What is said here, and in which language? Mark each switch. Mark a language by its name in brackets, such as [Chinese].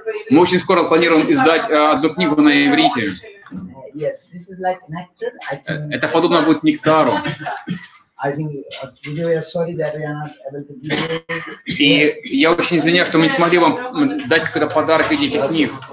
[Russian] Мы очень скоро планируем издать одну книгу на иврите. [English] Yes, this is like nectar. [Russian] Это подобно будет нектару. [English] I think we are sorry that we are not able to give you. [Russian] И я очень извиняюсь, что мы не смогли вам дать какой-то подарок в виде этих книг.